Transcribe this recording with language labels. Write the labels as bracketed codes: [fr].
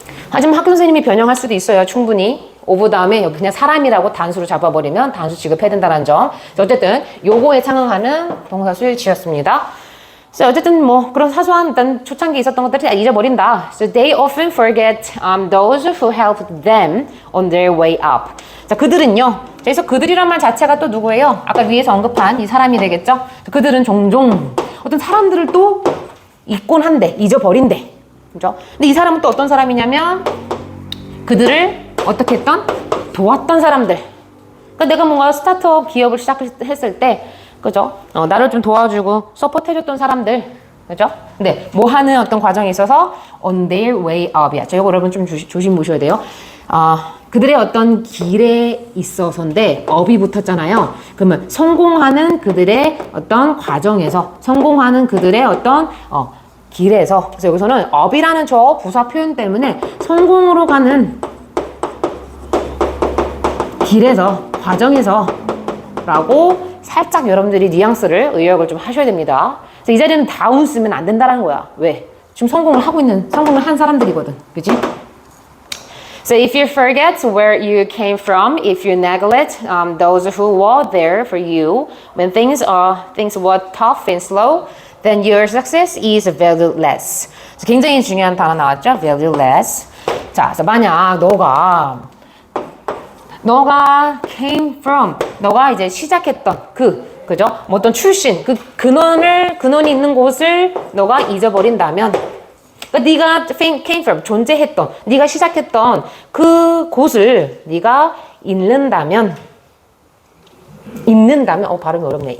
[ko] 하지만 학교 선생님이 변형할 수도 있어요. 충분히. of 다음에 여기 그냥 사람이라고 단수로 잡아버리면 단수 취급해야 된다는 점. 어쨌든 요거에 상응하는 동사 수일치였습니다. So, 어쨌든 뭐 그런 사소한 일단 초창기에 있었던 것들을 다 잊어버린다. [en] So they often forget those who helped them on their way up. [ko] 자, 그들은요. 그래서 그들이란 말 자체가 또 누구예요? 아까 위에서 언급한 이 사람이 되겠죠? 그들은 종종 어떤 사람들을 또 잊곤 한대, 잊어버린대. 그죠? 근데 이 사람은 또 어떤 사람이냐면 그들을 어떻게 했던? 도왔던 사람들. 그러니까 내가 뭔가 스타트업 기업을 시작했을 때 그죠? 나를 좀 도와주고 서포트해줬던 사람들. 그죠? 근데 뭐 하는 어떤 과정에 있어서 on their way up 이야. 자, 이거 여러분 좀 조심 보셔야 돼요. 그들의 어떤 길에 있어서인데 up이 붙었잖아요. 그러면 성공하는 그들의 어떤 과정에서 성공하는 그들의 어떤 길에서 그래서 여기서는 up이라는 저 부사 표현 때문에 성공으로 가는 길에서 과정에서 라고 살짝 여러분들이 뉘앙스를 의역을 좀 하셔야 됩니다. 그래서 이 자리는 다운 쓰면 안 된다는 거야. 왜? 지금 성공을 한 사람들이거든. 그치? [en] So if you forget where you came from, if you neglect those who were there for you when things were tough and slow, then your success is valueless. [ko] 굉장히 중요한 단어 나왔죠? [en] valueless. [ko] 자, 그래서 만약 너가 came from, 너가 이제 시작했던 그죠? 뭐 어떤 출신, 근원이 있는 곳을 너가 잊어버린다면, 그러니까 네가 came from, 존재했던, 네가 시작했던 그 곳을 네가 잊는다면, 발음이 어렵네.